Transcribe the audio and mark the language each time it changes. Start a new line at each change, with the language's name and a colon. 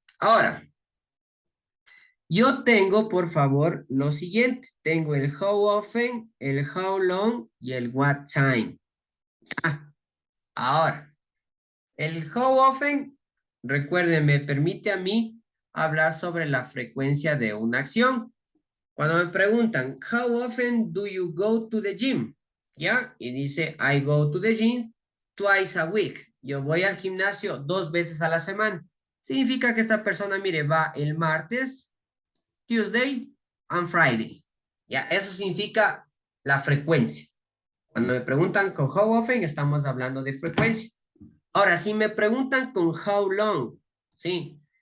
Spanish: Ahora, yo tengo, por favor, lo siguiente. Tengo el how often, el how long y el what time. Ahora, el how often, recuerden, me permite a mí hablar sobre la frecuencia de una acción. Cuando me preguntan,
English: how often do you go to the gym?
Spanish: ¿Ya? Y dice,
English: I go to the gym twice a week.
Spanish: Yo voy al gimnasio 2 veces a la semana. Significa que esta persona, mire, va el martes, Tuesday and Friday. ¿Ya? Eso significa la frecuencia. Cuando me preguntan con how often, estamos hablando de frecuencia. Ahora, si me preguntan con how long, ¿sí?